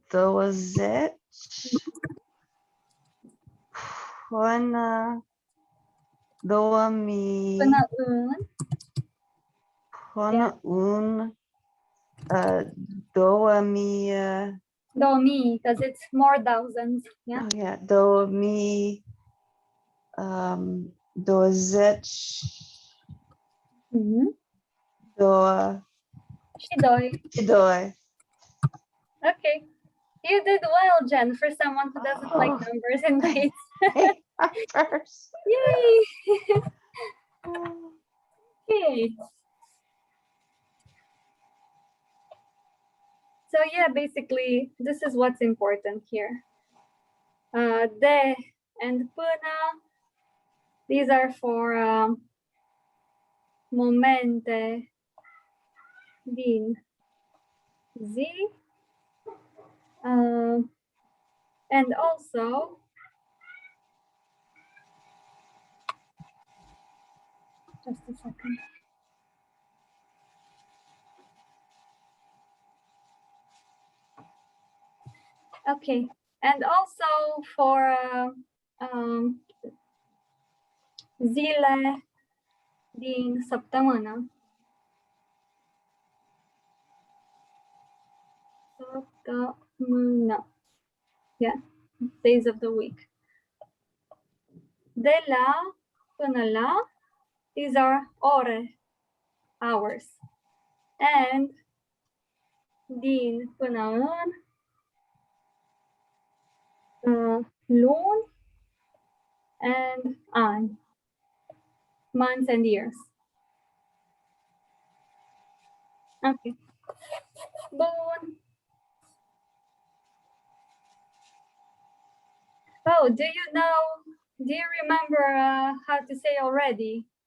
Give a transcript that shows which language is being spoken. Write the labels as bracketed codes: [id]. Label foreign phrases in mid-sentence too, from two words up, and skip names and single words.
[ro] 2020 până Până în, până în 2000, 2000, [en] because it's more thousands. Yeah. oh yeah, 2020, Mhm. 22. [ro] Și doi. [en] Okay. You did well, Jen, for someone who doesn't like Oh. numbers and dates. First. Yay! Okay. So yeah, basically, this is what's important here. De and până, these are for [ro] momente din zi. [en] And also, just a second. Okay, and also for [ro] zile din săptămână. Săptămână. [en] Yeah, days of the week. [ro] De la până la, [en] these are ore, hours. And [ro] din până în luni [en] and ani, months and years. Okay. [ro] Bun. [en] Oh, do you remember how to say already?